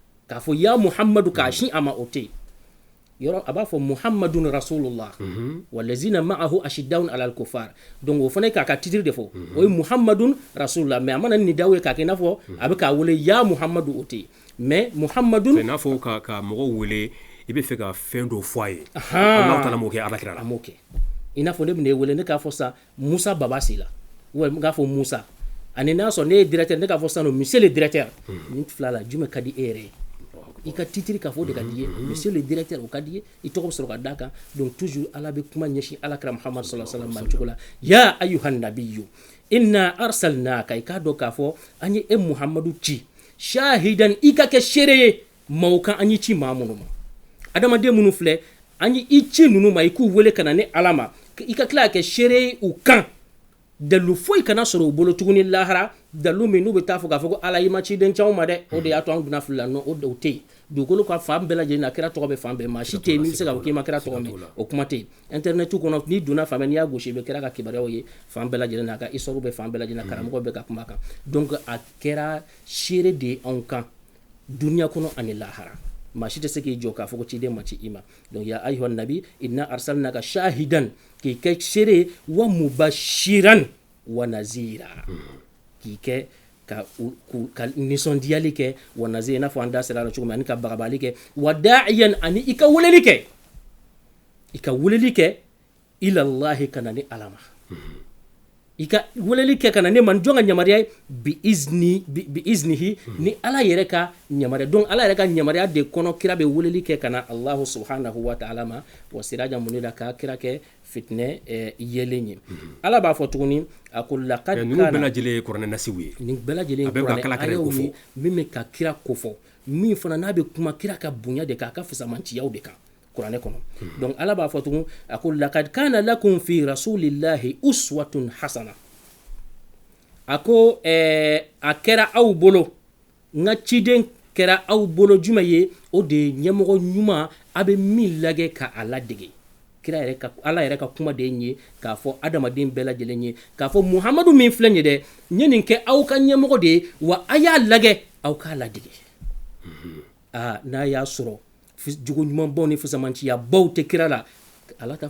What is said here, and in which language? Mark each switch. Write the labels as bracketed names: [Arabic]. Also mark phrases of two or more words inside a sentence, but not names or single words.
[Bambara] k'a fɔ ya muhamadu k'a sin a ma o tɛ yen yɔrɔ a b'a fɔ [Arabic] محمد رسول الله والذين معه أشداء على الكفار [Bambara] donc o fana k'a ka titre de fɔ o ye [Arabic] محمد رسول الله [Bambara] mais a mana ni daw ye k'a kɛ i n'a fɔ a bɛ k'a wele ya muhamadu o tɛ yen mais muhammadun c'est n'a fɔ ka mɔgɔw wele i bɛ fɛ ka fɛn dɔ fɔ a ye [Arabic] الله تعالى [Bambara] m'o kɛ alakira la a m'o kɛ i n'a fɔ ne bɛ ne wele ne k'a fɔ sa musa babasi la ou k'a fɔ musa ani n'a sɔrɔ ne ye directeur ne k'a fɔ sisan [French] monsieur le directeur [Bambara] nin fila la jumɛn ka di e yɛrɛ ye i ka titre k'a fɔ de ka di ye [French] monsieur le directeur [Bambara] o ka di ye i tɔgɔ bɛ sɔrɔ ka d'a kan [French] donc toujours [Bambara] ala bɛ kuma ɲɛsin alakira muhammad [Arabic] صلى الله عليه وسلم [Bambara] cogo la [Arabic] يا أيها النبي إنا أرسلناك [Bambara] i k'a dɔn k'a fɔ an ye e muhamadu ci shahidan i ka kɛ seere ye maaw kan an ye ci maa minnu ma adamaden minnu filɛ an ye i ci ninnu ma i k'u wele ka na ni ala ma i ka tila ka kɛ seere ye u kan dalu foyi kana sɔrɔ u bolo tuguni lahara dalu min n'u bɛ taa fɔ k'a fɔ ko ala i ma ciden caw ma dɛ o de y'a to an donna fili la o tɛ yen dugukolo ka fan bɛɛ lajɛlen na kira tɔgɔ bɛ fan bɛɛ maa si tɛ yen min bɛ se k'a fɔ k'i ma kira tɔgɔ mɛn o kuma tɛ yen internetu kɔnɔ n'i donna fan bɛɛ n'i y'a gosi i bɛ kira ka kibaruyaw ye fan bɛɛ lajɛlen na a ka histoire bɛ fan bɛɛ lajɛlen na karamɔgɔ bɛ ka kuma kan donc a kɛra seere de ye anw kan duniya kɔnɔ ani lahara maa si tɛ se k'i jɔ k'a fɔ ko ciden ma ci i ma donc [Arabic] يا أيها النبي إنا أرسلناك شاهدا [Bambara] k'i kɛ seere [Arabic] ومبشرا ونذيرا [Bambara] k'i kɛ ka nisɔndiyali kɛ [Arabic] ونذيرا [Bambara] i n'a fɔ an da sera la cogo min ani ka bagabali kɛ [Arabic] وداعيا [Bambara] ani i ka weleli kɛ ilallahi kana ni ala ma i ka weleli kɛ kana ne man jɔn ka yamaruya [Arabic] بإذنه [Bambara] ni ala yɛrɛ ka yamaruya donc ala yɛrɛ ka yamaruya de kɔnɔ kira bɛ weleli kɛ kana [Arabic] الله سبحانه وتعالى [Bambara] ma [Arabic] وسراجا منيرا [Bambara] ka kira kɛ fitinɛ yelen ye ala b'a fɔ tuguni a ko laqad ninnu bɛɛ lajɛlen ye kuranɛ nasiw ye nin bɛɛ lajɛlen ye kuranɛ ayaw ye min bɛ ka kira kofɔ min fana n'a bɛ kuma kira ka bonya de kan a ka fisamanciyaw de kan kuranɛ kɔnɔ donc ala b'a fɔ tugun a ko [Arabic] لقد كان لكم في رسول الله أسوة حسنة [Bambara] a ko a kɛra aw bolo n ka ciden kɛra aw bolo jumɛn ye o de ye ɲɛmɔgɔ ɲuman a bɛ min lajɛ ka a ladege kira yɛrɛ ka ala yɛrɛ ka kuma de ye k'a fɔ adamaden bɛɛ lajɛlen ye k'a fɔ muhamadu min filɛ nin ye dɛ n ye nin kɛ aw ka ɲɛmɔgɔ de ye wa a y'a lajɛ aw k'a ladege n'a y'a sɔrɔ jogo ɲumanbaw ni fisamanciyabaw tɛ kira la ala t'a